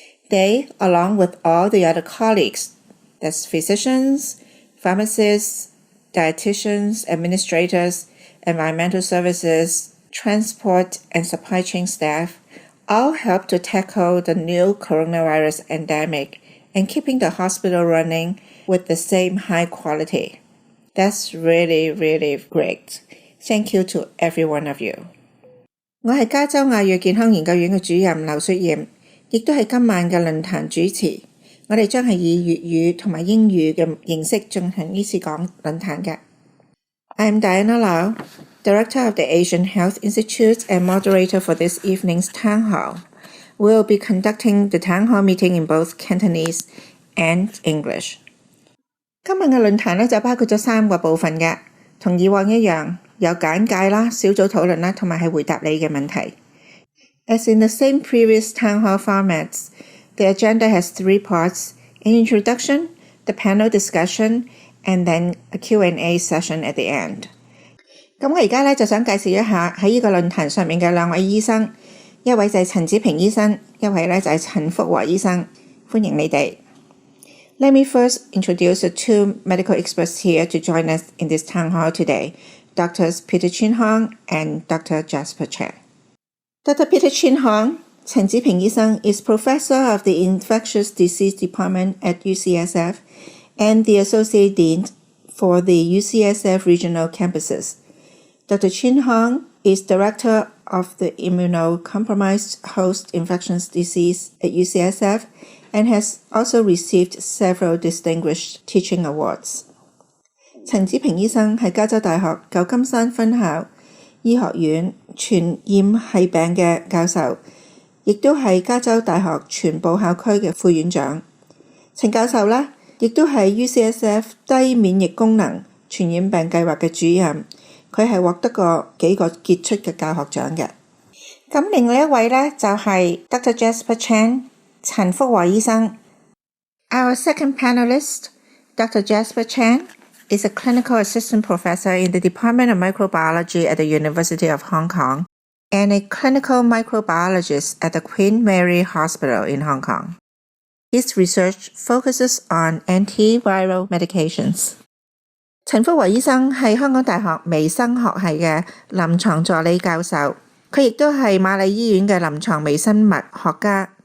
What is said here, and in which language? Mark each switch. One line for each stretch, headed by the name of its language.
English: They, along with all the other colleagues, that's physicians, pharmacists, dietitians, administrators, environmental services, transport and supply chain staff, all help to tackle the new coronavirus endemic and keeping the hospital running with the same high quality. That's really, really great. Thank you to every one of you.
Cantonese: 我係加州亞裔健康研究院嘅主任劉雪艷，亦都係今晚嘅論壇主持。我哋將係以粵語同埋英語嘅形式進行呢次論壇嘅。
English: I am Diana Lau, Director of the Asian Health Institute and Moderator for this evening's town hall. We will be conducting the town hall meeting in both Cantonese and English.
Cantonese: 今晚嘅論壇咧就包括咗3個部分嘅，同以往一樣，有簡介啦、小組討論啦，同埋係回答你嘅問題。
English: As in the same previous town hall formats, the agenda has 3 parts: an introduction, the panel discussion, and then a Q&A session at the end.
Cantonese: 咁我而家咧就想介紹一下喺呢個論壇上面嘅2位醫生，一位就係陳子平醫生，一位咧就係陳福和醫生，歡迎你哋。
English: Let me first introduce the 2 medical experts here to join us in this town hall today, Drs. Peter Chin Hong and Dr. Jasper Chan. Dr. Peter Chin Hong, 陳子平醫生 is Professor of the Infectious Disease Department at UCSF and the Associate Dean for the UCSF regional campuses. Dr. Chin Hong is Director of the Immunocompromised Host Infectious Disease at UCSF and has also received several distinguished teaching awards.
Cantonese: 陳子平醫生係加州大學舊金山分校醫學院傳染系病嘅教授，亦都係加州大學全部校區嘅副院長。陳教授呢，亦都係 UCSF 低免疫功能傳染病計劃嘅主任，佢係獲得過幾個傑出嘅教學獎嘅。咁另外一位呢，就係 Dr. Jasper Chan 陳福和醫生。
English: Our second panelist, Dr. Jasper Chan, is a clinical assistant professor in the Department of Microbiology at the University of Hong Kong and a clinical microbiologist at the Queen Mary Hospital in Hong Kong. His research focuses on antiviral medications.
Cantonese: 陳福和醫生係香港大學微生學系嘅臨床助理教授，佢亦都係瑪麗醫院嘅臨床微生物學家